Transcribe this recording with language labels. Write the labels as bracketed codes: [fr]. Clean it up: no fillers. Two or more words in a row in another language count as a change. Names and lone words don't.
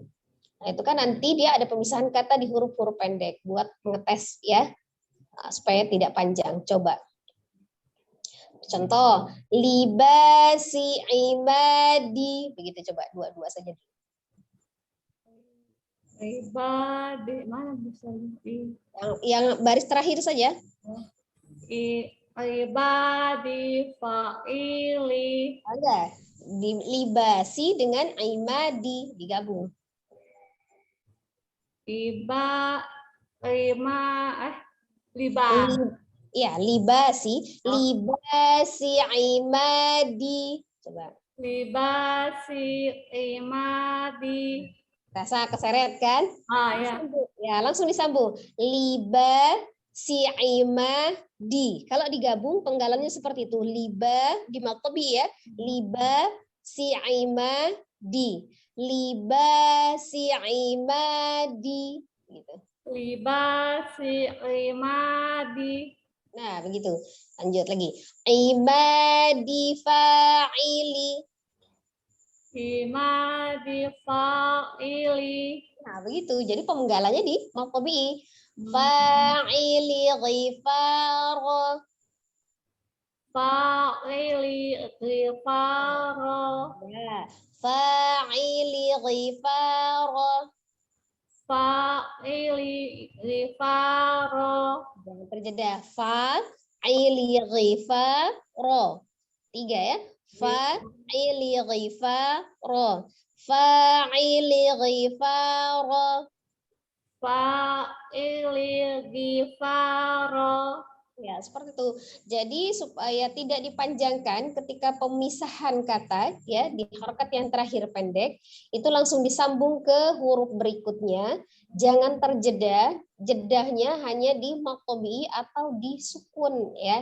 [id] Nah, itu kan nanti dia ada pemisahan kata di huruf-huruf pendek buat ngetes ya, supaya tidak panjang. Coba. Contoh, [ar] لباسي عمادي. [id] Begitu coba, dua-dua saja. Ibadi, mana bisa di Yang baris terakhir saja. [ar] عبادي، فعلي, [id] Ada. Libasi dengan imadi digabung. [ar] لبا، لبا, [id] Ya, [ar] لباسي، لباسي عمادي. [id] Coba. [ar] لباسي، عمادي. [id] Rasa keseret kan? Ya. Ya, langsung disambung. [ar] لبا سي عمادي. [id] Kalau digabung penggalannya seperti itu. Liba di matobi ya. [ar] لبا سي عمادي. لبا سي عمادي. Gitu. لباسي، عمادي. [id] Nah, begitu. Lanjut lagi. [ar] عمادي فعلي. عمادي، فعلي. [id] Nah, begitu. Jadi penggalannya di maqbi. [ar] فعلي غفارا. فعلي، غفارا. Ya. فعلي غفارا. Fa'ili, ghifara. [id] Jangan terjeda. [ar] فعلي غفارا. 3 ya. فعلي غفارا. فعلي غفارا. فعلي، غفارا. [id] Ya, seperti itu. Jadi supaya tidak dipanjangkan ketika pemisahan kata ya di harokat yang terakhir pendek itu langsung disambung ke huruf berikutnya. Jangan terjeda, jedahnya hanya di maqtobi atau di sukun ya.